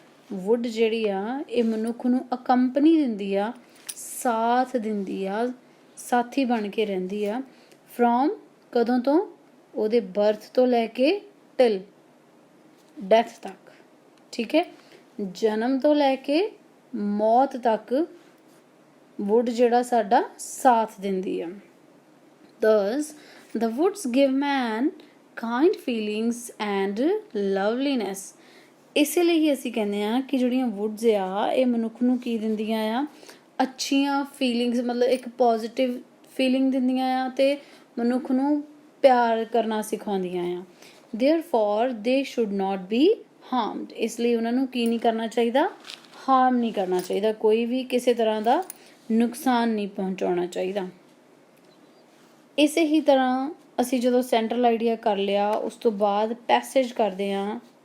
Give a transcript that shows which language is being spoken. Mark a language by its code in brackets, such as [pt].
[pa] Wood ਜਿਹੜੀ ਆ ਇਹ ਮਨੁੱਖ ਨੂੰ ਅਕੰਪਨੀ ਦਿੰਦੀ ਆ, ਸਾਥ ਦਿੰਦੀ ਆ, ਸਾਥੀ ਬਣ ਕੇ ਰਹਿੰਦੀ ਆ ਫਰੋਮ ਕਦੋਂ ਤੋਂ, ਉਹਦੇ ਬਰਥ ਤੋਂ ਲੈ ਕੇ ਟਿਲ ਡੈਥ ਤੱਕ, ਠੀਕ ਹੈ, ਜਨਮ ਤੋਂ ਲੈ ਕੇ ਮੌਤ ਤੱਕ ਵੁੱਡ ਜਿਹੜਾ ਸਾਡਾ ਸਾਥ ਦਿੰਦੀ ਆ। [en] Thus, the woods give man kind feelings and loveliness. [pa] ਇਸੇ ਲਈ ਹੀ ਅਸੀਂ ਕਹਿੰਦੇ ਆ ਕਿ ਜਿਹੜੀਆਂ ਵੁੱਡਸ ਆ ਇਹ ਮਨੁੱਖ ਨੂੰ ਕੀ ਦਿੰਦੀਆਂ ਆ, ਅੱਛੀਆਂ ਫੀਲਿੰਗਸ, ਮਤਲਬ ਇੱਕ ਪੋਜ਼ਿਟਿਵ ਫੀਲਿੰਗ ਦਿੰਦੀਆਂ ਆ ਤੇ ਮਨੁੱਖ ਨੂੰ ਪਿਆਰ ਕਰਨਾ ਸਿਖਾਉਂਦੀਆਂ ਆ। [en] Therefore, they should not be harmed. [pa] ਇਸ ਲਈ ਉਹਨਾਂ ਨੂੰ ਕੀ ਨਹੀਂ ਕਰਨਾ ਚਾਹੀਦਾ, ਹਾਰਮ ਨਹੀਂ ਕਰਨਾ ਚਾਹੀਦਾ, ਕੋਈ ਵੀ ਕਿਸੇ ਤਰ੍ਹਾਂ ਦਾ ਨੁਕਸਾਨ ਨਹੀਂ ਪਹੁੰਚਾਉਣਾ ਚਾਹੀਦਾ। ਇਸੇ ਹੀ ਤਰ੍ਹਾਂ ਅਸੀਂ ਜਦੋਂ ਸੈਂਟਰਲ ਆਈਡੀਆ ਕਰ ਲਿਆ ਉਸ ਤੋਂ ਬਾਅਦ ਪੈਸੇਜ ਕਰਦੇ ਹਾਂ।